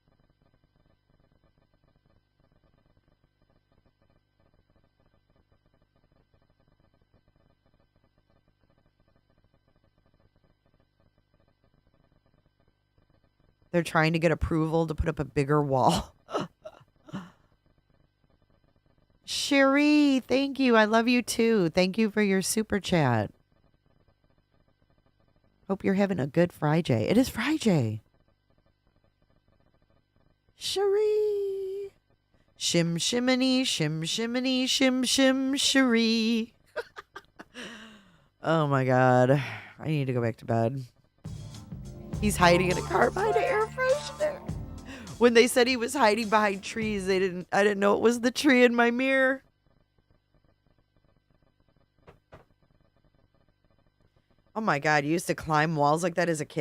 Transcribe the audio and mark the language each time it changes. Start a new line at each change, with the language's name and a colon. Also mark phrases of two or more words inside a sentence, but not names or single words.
English: They're trying to get approval to put up a bigger wall. Cherie, thank you. I love you too. Thank you for your super chat. Hope you're having a good Friday. It is Friday. Cherie. Shim shiminy, shim shiminy, shim shim Cherie. Oh my God. I need to go back to bed. He's hiding in a car behind an air freshener. When they said he was hiding behind trees, I didn't know it was the tree in my mirror. Oh my God, you used to climb walls like that as a kid.